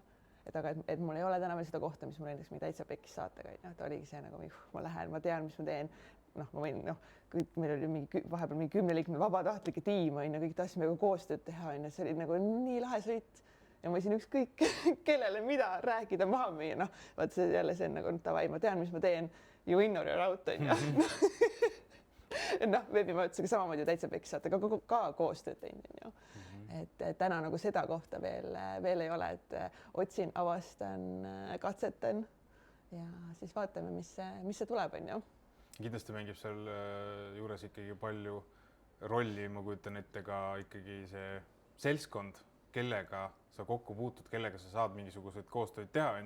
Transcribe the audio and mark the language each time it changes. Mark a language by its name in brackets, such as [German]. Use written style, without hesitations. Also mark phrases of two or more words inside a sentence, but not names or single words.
[Estonian] Et mul ei ole täna veel seda kohta, mis mul näiteks Täitsa Pekkis saatega, et oligi see nagu, ma lähen, ma tean, mis ma teen. Ma võin, kõik meil oli vahepeal mingi 10-liikmeline vabatahtlike tiim, on ju, kõik tahtsime koostööd teha, on ju, see oli nagu nii lahe sõit ja ma võisin ükskõik kellele mida rääkida maha müüa, vaat see jälle see on nagu tavai, ma tean, mis ma teen, [English] you in or you're out, [Estonian] on ju. Veebimajutusega samamoodi Täitsa Pekkis saate ka koostööd teinud, on ju. Et täna nagu seda kohta veel ei ole, et otsin, avastan, katsetan ja siis vaatame, mis see tuleb, on ju. Kindlasti mängib seal juures ikkagi palju rolli, ma kujutan ette ka ikkagi see seltskond, kellega sa kokku puutud, kellega sa saad mingisuguseid koostööd teha, on ju.